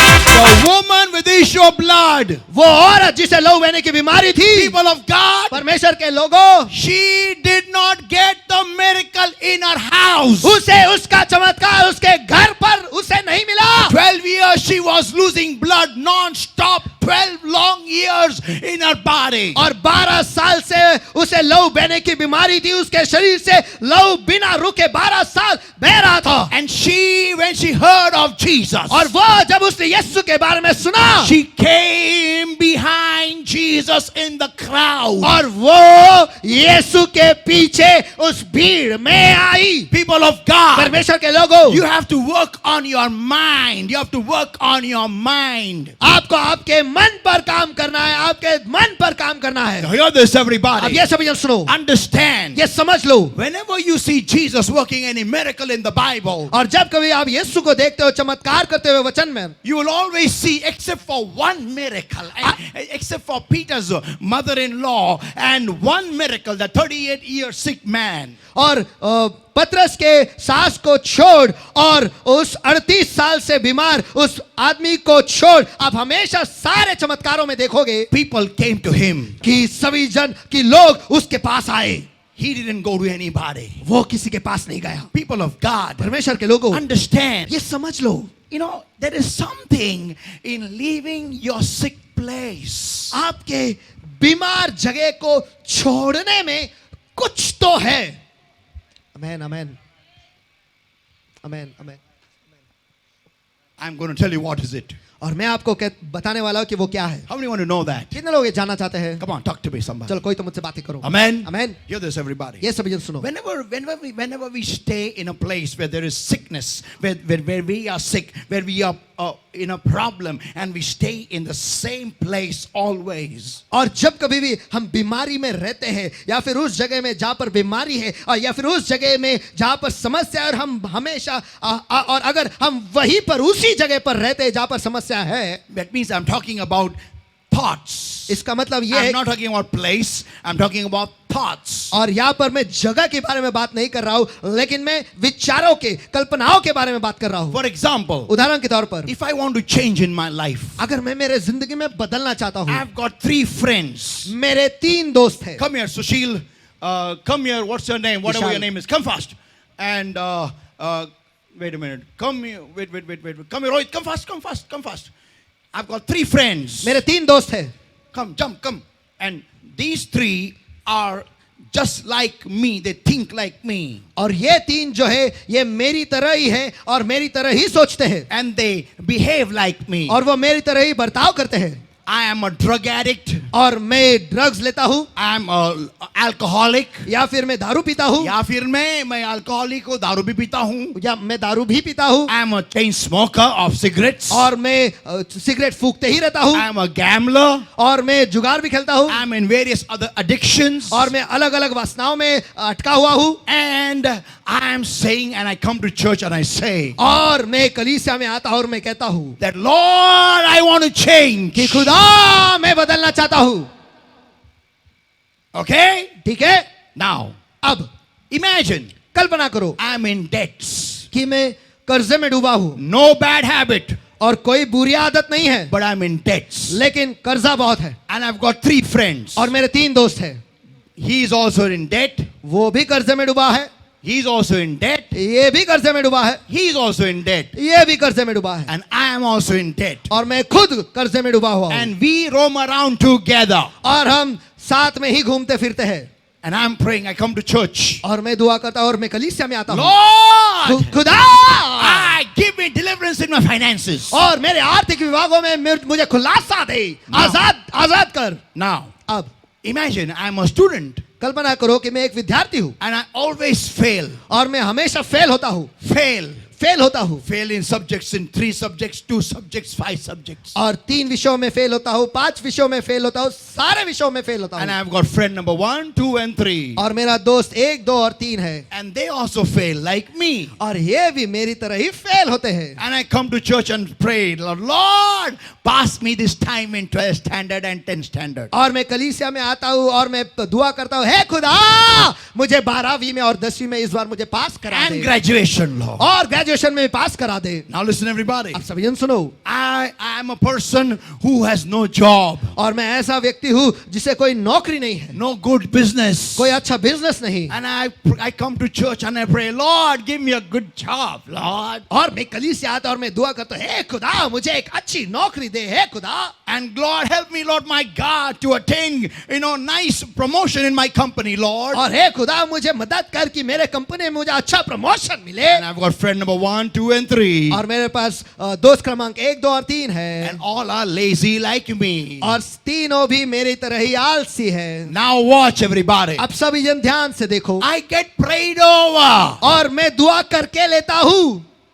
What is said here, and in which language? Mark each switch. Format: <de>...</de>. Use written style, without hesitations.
<en>The woman with the issue of blood,</en> <hi>वो औरत जिसे लहू बहने की बीमारी थी,</hi> <en>people of God,</en> <hi>परमेश्वर के लोगों,</hi> <en>she did not get the miracle in her house.</en> <hi>उसे उसका चमत्कार उसके घर पर उसे नहीं मिला.</hi> <en>12 years she was losing blood non-stop. 12 long years in her body.</en> <hi>और 12 साल से उसे लहू बहने की बीमारी थी. उसके शरीर से लहू बिना रुके 12 साल बह रहा था.</hi> <en>And when she heard of Jesus,</en> <hi>और वो जब उसने यीशु के बारे में सुना,</hi> <en>she came behind Jesus in the crowd.</en> <hi>और वो यीशु के पीछे उस भीड़ में आई.</hi> <en>People of God,</en> <hi>परमेश्वर के लोगों,</hi> <en>you have to work on your mind. You have to work on your mind.</en> <hi>आपको आपके मन पर काम करना है. आपके मन पर काम करना है.</hi> <en>Hear this,</en> <hi>अब</hi> <en>everybody.</en> <hi>ये सभी जन सुनो,</hi> <en>Understand.</en> <hi>ये समझ लो.</hi> <en>Whenever you see Jesus working any miracle in the Bible,</en> <hi>और जब कभी आप यीशु को देखते हो चमत्कार करते हुए वचन में,</hi> <en>you will always see, except for one miracle, except for Peter's mother-in-law, and one miracle, the 38-year sick man.</en> <hi>और पतरस के सास को छोड़ और उस 38 साल से बीमार उस आदमी को छोड़, आप हमेशा सारे चमत्कारों में देखोगे</hi> <en>People came to him.</en> <hi>कि सभी जन कि लोग उसके पास आए.</hi> <en>He didn't go to anybody.</en> <hi>वो किसी के पास नहीं गया.</hi> <en>People of God,</en> <hi>परमेश्वर के लोगों,</hi> <en>understand.</en> <hi>ये समझ लो,</hi> <en>You know, there is something in leaving your sick place.</en> <hi>आपके बीमार जगह को छोड़ने में कुछ तो है. आमेन, आमेन, आमेन, आमेन.</hi> <en>I'm going to tell you what is it.</en> <hi>और मैं आपको बताने वाला हूं कि वो क्या है.</hi> <en>How many want to know that?</en> <hi>कितने लोग ये जानना चाहते हैं?</hi> <en>Come on, talk to me, somebody.</en> <hi>चलो कोई तो मुझसे बातें करो.</hi> <en>Amen. Amen. Hear this, everybody.</en> <hi>ये सभी जन सुनो.</hi> <en>Whenever we stay in a place where there is sickness, where we are sick, where we are in a problem, and we stay in the same place always.</en> <hi>और जब कभी भी हम बीमारी में रहते हैं या फिर उस जगह में जहां पर बीमारी है और या फिर उस जगह में जहां पर समस्या है, और हम हमेशा और अगर हम वहीं पर उसी जगह पर रहते हैं जहां पर समस्या है,</hi> <en>That means I'm talking about thoughts.</en> <hi>इसका मतलब ये</hi> <en>I'm</en> <hi>है,</hi> <en>not talking about place. I'm talking about thoughts.</en> <hi>और यहाँ पर मैं जगह के बारे में बात नहीं कर रहा हूं, लेकिन मैं विचारों के, कल्पनाओं के बारे में बात कर रहा हूं.</hi> <en>For example,</en> <hi>उदाहरण के तौर पर,</hi> <en>if I want to change in my life,</en> <hi>अगर मैं मेरे जिंदगी में बदलना चाहता हूं,</hi> <en>I've got 3 friends.</en> <hi>मेरे 3 दोस्त हैं.</hi> <en>Come here, Sushil. Come here. What's your name? Whatever Vishal. your name is. Come fast. And wait a minute. Come here. Wait. Come here, Rohit. Come fast. I've got 3 friends.</en> <hi>मेरे 3 दोस्त हैं.</hi> <en>Come, jump, come. And these 3 are just like me. They think like me.</en> <hi>और ये 3 जो है ये मेरी तरह ही है और मेरी तरह ही सोचते हैं.</hi> <en>And they behave like me.</en> <hi>और वो मेरी तरह ही बर्ताव करते हैं.</hi> <en>I am a drug addict,</en> <hi>और मैं ड्रग्स लेता हूँ,</hi> <en>I am a alcoholic,</en> <hi>या फिर मैं दारू पीता हूँ, या फिर मैं अल्कोहलिक हूँ, दारू भी पीता हूँ, या मैं दारू भी पीता हूँ,</hi> <en>I am a chain smoker of cigarettes,</en> <hi>और मैं सिगरेट फूकते ही रहता हूँ,</hi> <en>I am a gambler,</en> <hi>और मैं जुगार भी खेलता हूँ,</hi> <en>I am in various other addictions,</en> <hi>और मैं अलग अलग वासनाओं में अटका हुआ हूँ,</hi> <en>and I am saying, and I come to church and I say</en> <hi>और मैं कलीसिया में आता हूँ और मैं कहता हूँ</hi> <en>that Lord, I want to change.</en> <hi>कि खुदा मैं बदलना चाहता हूँ.</hi> <en>Okay?</en> <hi>ठीक है.</hi> <en>Now,</en> <hi>अब</hi> <en>imagine</en> <hi>कल्पना करो</hi> <en>I am in debts.</en> <hi>कि मैं कर्जे में डूबा हूँ</hi> <en>No bad habit,</en> <hi>और कोई बुरी आदत नहीं है,</hi> <en>but I'm in debts.</en> <hi>लेकिन कर्जा बहुत है,</hi> <en>And I've got 3 friends.</en> <hi>और मेरे 3 दोस्त हैं,</hi> <en>He is also in debt.</en> <hi>वो भी कर्जे में डूबा है,</hi> <en>He is also in debt.</en> <hi>ये भी कर्जे में डूबा है,</hi> <en>He is also in debt.</en> <hi>ये भी कर्जे में डूबा है,</hi> <en>And I am also in debt.</en> <hi>और मैं खुद कर्जे में डूबा हुआ हूँ,</hi> <en>And we roam around together.</en> <hi>और हम साथ में ही घूमते फिरते हैं.</hi> <en>And I'm praying. I come to church.</en> <hi>और मैं दुआ करता हूँ और मैं कलीसिया में आता हूँ.</hi> <en>Lord,</en> <hi>खुदा</hi> <en>give me deliverance in my finances.</en> <hi>और मेरे आर्थिक विभागों में मुझे खुलासा दे, आजाद कर.</hi> <en>Now,</en> <hi>अब</hi> <en>imagine I'm a student</en> <hi>कल्पना करो कि मैं एक विद्यार्थी हूँ</hi> <en>and I always fail.</en> <hi>और मैं हमेशा फेल होता हूँ,</hi> <en>Fail.</en> <hi>फेल होता हूँ,</hi> <en>Fail in subjects, in 3 subjects, 2 subjects, 5 subjects.</en> <hi>और 3 विषयों में फेल होता हूँ, 5 विषयों में फेल होता हूँ, सारे विषयों में फेल होता</hi> <en>And</en> <hi>हूँ.</hi> <en>I've got friend number 1, 2, and 3.</en> <hi>और मेरा दोस्त 1, 2 और 3 है,</hi> <en>And they also fail like me.</en> <hi>और ये भी मेरी तरह ही फेल होते हैं.</hi> <en>And I come to church and pray, Lord, pass me this time in 12 standard and 10 standard.</en> <hi>और मैं कलीसिया में आता हूँ और मैं दुआ करता हूँ, हे खुदा मुझे 12वीं में और 10वीं में इस बार मुझे पास करा</hi> <en>And</en> <hi>दे,</hi> <en>graduation, Lord.</en> <hi>और ग्रेजुएशन में पास करा दे.</hi> <en>Now listen everybody.</en> <hi>अब सभी जन सुनो,</hi> <en>I am a person who has no job,</en> <hi>और मैं ऐसा व्यक्ति हूँ जिसे कोई नौकरी नहीं है,</hi> <en>no good business.</en> <hi>कोई अच्छा बिजनेस नहीं,</hi> <en>And I come to church and I pray, Lord, give me a good job, Lord.</en> <hi>और मैं कलीसिया आता और मैं दुआ करता हूँ, हे खुदा मुझे एक अच्छी नौकरी दे, हे खुदा.</hi> <en>And Lord, help me, Lord my God, to attain, nice promotion in my company, Lord.</en> <hi>और हे खुदा मुझे मदद कर कि मेरे कंपनी में मुझे अच्छा प्रमोशन मिले.</hi> <en>And I've got friend number 1, 2, and 3.</en> <hi>और मेरे पास दोस्त क्रमांक 1, 2 और 3 है,</hi> <en>And all are lazy like me.</en> <hi>और तीनों भी मेरी तरह ही आलसी है.</hi> <en>Now watch everybody.</en> <hi>अब सभी जन ध्यान से देखो,</hi> <en>I get prayed over.</en> <hi>और मैं दुआ करके लेता हूँ,</hi>